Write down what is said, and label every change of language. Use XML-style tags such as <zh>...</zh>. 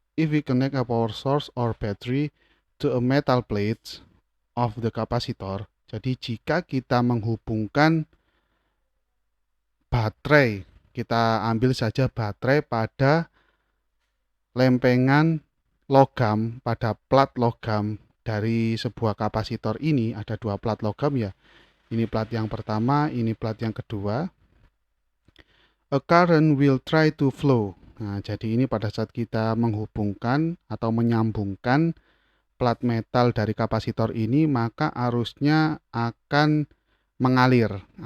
<en>If we connect a power source or battery to a metal plate of the capacitor,</en> <id>jadi jika kita menghubungkan baterai, kita ambil saja baterai pada lempengan logam, pada plat logam dari sebuah kapasitor ini, ada dua plat logam ya. Ini plat yang pertama, ini plat yang kedua.</id> <en>A current will try to flow.</en> <id>Nah, jadi ini pada saat kita menghubungkan atau menyambungkan plat metal dari kapasitor ini, maka arusnya akan mengalir.</id>